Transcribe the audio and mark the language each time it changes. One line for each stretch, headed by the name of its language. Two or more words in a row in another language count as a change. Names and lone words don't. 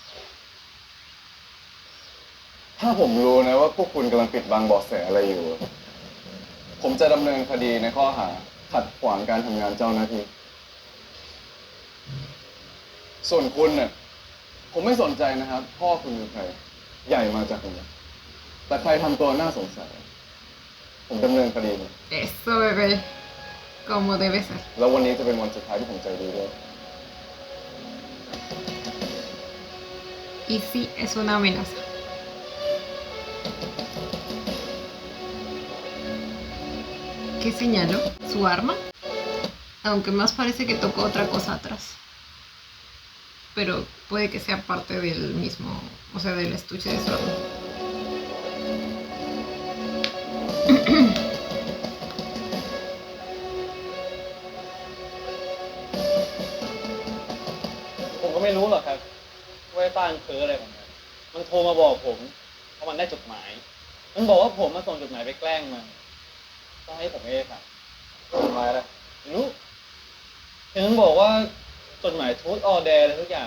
Thai: ถ้าผมรู้นะว่าพวกคุณกำลังปิดบังเบาะแสอะไรอยู่ ผมจะดำเนินคดีในข้อหาขัดขวางการทำงานเจ้าหน้าที่ ส่วนคุณเนี่ยผมไม่สนใจนะครับ พ่อคุณคือใคร ใหญ่มาจากไหนแต่ใครทำตัวน่าสงสัย ผมดำเนินคดีเลย
Spanish: Eso, bebé, como debe ser.
Thai: แล้ววันนี้จะเป็นวันสุดท้ายที่ผมใจดีด้วย
Spanish: Y sí, es una amenaza. ¿Qué señaló? ¿Su arma? Aunque más parece que tocó otra cosa atrás. Pero puede que sea parte del mismo, o sea, del estuche de su arma.
Thai: ผมก็ไม่รู้หรอกครับว่าไอ้ต้านเพ้ออะไรของมันมันโทรมาบอกผมเพราะมันได้จดหมาย มันบอกว่าผมมาส่งจดหมายไปแกล้งมันต้องให้ผมเองครับจดหมายอะไรไม่รู้เห็นมันบอกว่าจดหมายทูตออแดร์อะไรทุกอย่าง